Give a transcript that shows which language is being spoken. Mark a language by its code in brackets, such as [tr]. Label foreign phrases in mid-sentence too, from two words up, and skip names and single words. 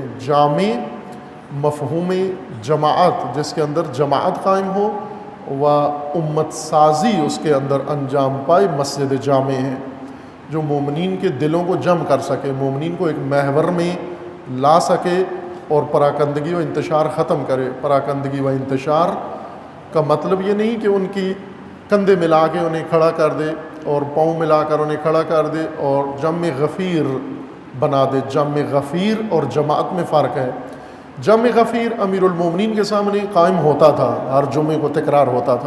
[ur] جامع مفہوم جماعت، جس کے اندر جماعت قائم ہو و امت سازی اس کے اندر انجام پائے، مسجد جامع ہے جو مومنین کے دلوں کو جمع کر سکے، مومنین کو ایک محور میں لا سکے اور پراکندگی و انتشار ختم کرے. پراکندگی و انتشار کا مطلب یہ نہیں کہ ان کی کندھے ملا کے انہیں کھڑا کر دے اور پاؤں ملا کر انہیں کھڑا کر دے اور جمع غفیر بنا دے. جمع غفیر اور جماعت میں فرق ہے. جمع غفیر امیر المومنین کے سامنے قائم ہوتا تھا، ہر جمعے کو تکرار ہوتا تھا.